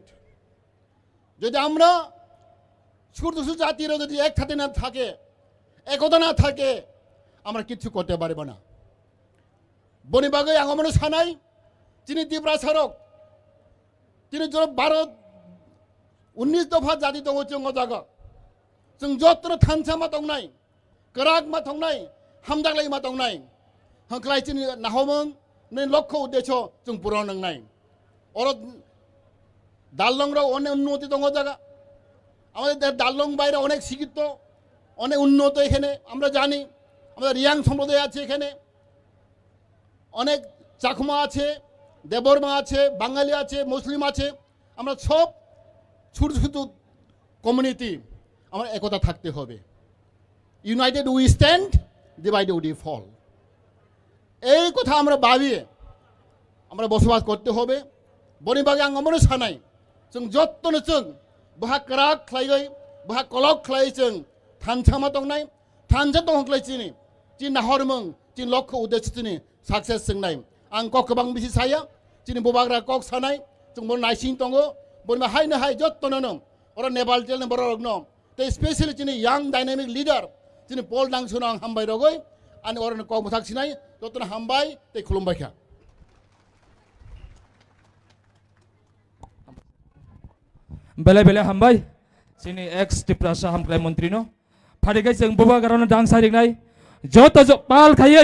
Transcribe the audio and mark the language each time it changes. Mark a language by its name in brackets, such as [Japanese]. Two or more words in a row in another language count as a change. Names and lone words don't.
[Bangla] যদি আমরা ছোট ছোট জাতিরা যদি একসাথে না থাকে, একতা না থাকে, আমরা কিচ্ছু করতে পারবো না। [Kok Borok] বনিবাগে আগমন সানাই তিনি ত্রিপুরা সড়ক তিনি 12-19 दफा जाति दङ जों जागा जों जत्र थानसा मा दंनाय कराग मा दंनाय हामदागलाय मा दंनाय हंख्लाय चिनि नाहमं नै लक्ष्य उद्देश्य जों पूर्ण नंनाय और दाललंग रो अनेक उन्नति दङ जागा [Bangla] আমাদের দাললং বাইরে অনেক শিক্ষিত অনেক উন্নত এখানে আমরা জানি। আমাদের রিয়াং সম্প্রদায় আছে, এখানে অনেক চাকমা আছে, দেববর্মা আছে, বাঙালি আছে, মুসলিম আছে। আমরা সব ছোট ছোট কমিউনিটি আমার একতা থাকতে হবে। [English] United we stand, divided we fall. [Bangla] এই কথা আমরা ভাবিয়ে আমরা বসবাস করতে হবে। [Kok Borok] বনিবাগে आंगमनो सानाय जों जत्तनो जों बहा कराग ख्लायगै बहा कलक ख्लाय जों थानसामा दंनाय थानसा दंख्लाय चिनि चिन नाहरमों चिन लक्ष्य उद्देश्य चिनि साक्सेस जोंनाय आं कक गोबां बिसि साया चिनि बबाग्रा कक सानाय जों बन नायसिं दङ बन हायनो हाय जत्तनो नों और नेपाल टेल नम्बर रगनो ते स्पेशली चिनि [English] young dynamic leader [Kok Borok] चिनि पल दांसुनो आं हामबाय रगै आनि और कक मुथाक सिनाय जत्तनो हामबाय ते खुलुमबायखा। बेले बेले हामबाय जोंनि एक्स टिप्रासा हामख्लाय मन्त्रि न फारिगै जों बबागारावनो दांसारिनाय जत पाल खायै